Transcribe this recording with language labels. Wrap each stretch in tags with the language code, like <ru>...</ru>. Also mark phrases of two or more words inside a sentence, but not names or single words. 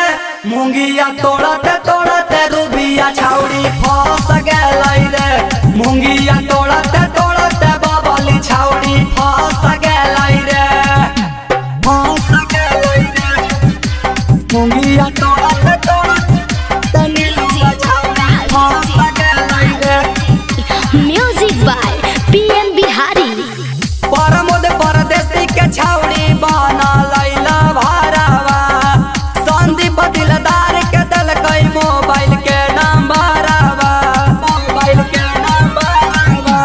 <anp>मूंगिया तोड़ते तोड़ते रूबिया छौड़ी फंस गेलै रे, मूंगिया तोड़ते तोड़ते बबली छौड़ी फंस गेलै रे, फंस गेलै रे। मूंगिया तोड़ते तोड़ते नीलुआ छौड़ी फंस गेलै रे।</anp> <en>Music by PM Bihari।</en> <anp>परमोद परदेसी के छौड़ी बना लैला भरावा, संदीप दिलदार के दलकै मोबाइल के नंबरवा, मोबाइल के नंबरवा।</anp>